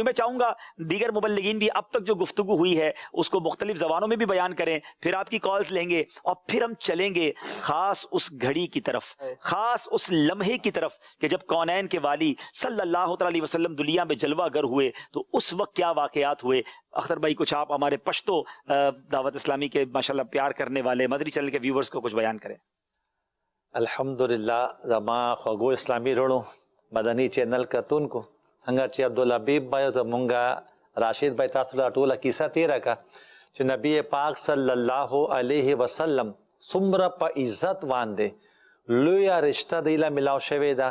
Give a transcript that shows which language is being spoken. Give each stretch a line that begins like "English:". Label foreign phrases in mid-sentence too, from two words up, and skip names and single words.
Urdu: میں چاہوں گا دیگر مبلغین بھی اب تک جو گفتگو ہوئی ہے اس کو مختلف زبانوں میں بھی بیان کریں، پھر آپ کی کالز لیں گے اور پھر ہم چلیں گے خاص اس گھڑی کی طرف، خاص اس لمحے کی طرف کہ جب کونین کے والی
Arabic: صلی اللہ علیہ وسلم
Urdu: دنیا میں جلوہ گر ہوئے. تو اس وقت کیا واقعات ہوئے. اختر بھائی کچھ آپ ہمارے پشتو دعوت اسلامی کے ماشاءاللہ پیار کرنے والے مدری چینل کے ویورز کو کچھ بیان کریں.
Pashto: الحمدللہ زما خوگو اسلامی رونو مدنی چینل کتون کو څنګه چې عبدالحبیب بھائی زمونږ راشد بھائی تاسو له ټوله کیسه تیره کا چې نبی پاک
Arabic: صلی الله علیه وسلم
Pashto: څومره په عزت باندې لویه رشته دی له ملاو شوې ده.